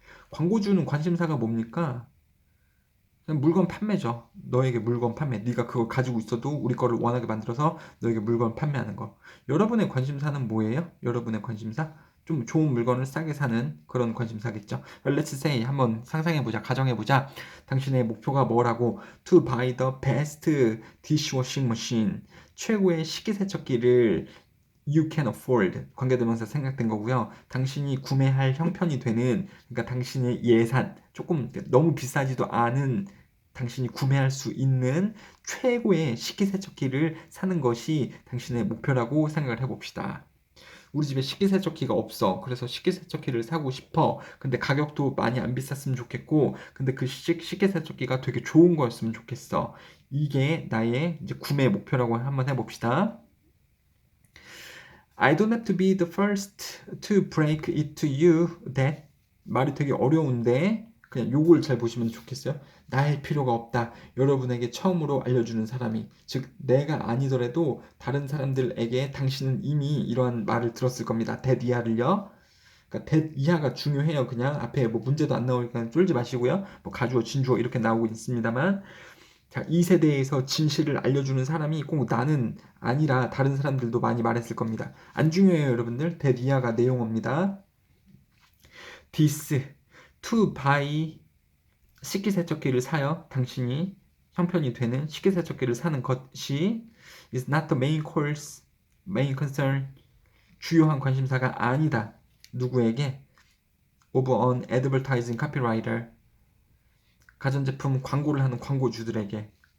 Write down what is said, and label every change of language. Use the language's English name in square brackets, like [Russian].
[Korean] 광고주는 관심사가 뭡니까? 그냥 물건 판매죠. 너에게 물건 판매. 네가 그걸 가지고 있어도 우리 거를 원하게 만들어서 너에게 물건 판매하는 거. 여러분의 관심사는 뭐예요? 여러분의 관심사? 좀 좋은 물건을 싸게 사는 그런 관심사겠죠. [English] Let's say [Korean] 한번 상상해보자. 가정해보자. 당신의 목표가 뭐라고? [English] To buy the best dishwashing machine. [Korean] 최고의 식기세척기를 [English] you can afford. [Korean] 관계대명사 생략된 거고요. 당신이 구매할 형편이 되는, 그러니까 당신의 예산, 조금 너무 비싸지도 않은 당신이 구매할 수 있는 최고의 식기세척기를 사는 것이 당신의 목표라고 생각을 해봅시다. 우리 집에 식기세척기가 없어. 그래서 식기세척기를 사고 싶어. 근데 가격도 많이 안 비쌌으면 좋겠고, 근데 그 식기세척기가 되게 좋은 거였으면 좋겠어. 이게 나의 이제 구매 목표라고 한번 해봅시다. [English] I don't have to be the first to break it to you that [Korean] 말이 되게 어려운데 그냥 요걸 잘 보시면 좋겠어요. 나일 필요가 없다. 여러분에게 처음으로 알려주는 사람이 즉 내가 아니더라도 다른 사람들에게 당신은 이미 이러한 말을 들었을 겁니다. that 이하를요. 그러니까 that 이하가 중요해요. 그냥 앞에 뭐 문제도 안 나오니까 쫄지 마시고요. 뭐 가주어 진주어 이렇게 나오고 있습니다만 자, 이 세대에서 진실을 알려주는 사람이 꼭 나는 아니라 다른 사람들도 많이 말했을 겁니다. 안 중요해요, 여러분들. 대디아가 내용어입니다. [English] This, to buy [Korean] 식기세척기를 사요. 당신이 형편이 되는 식기세척기를 사는 것이 [English] is not the main course, main concern, [Korean] 주요한 관심사가 아니다. 누구에게? [English] of an advertising copywriter, [Korean] 가전제품 광고를 하는 광고주들에게.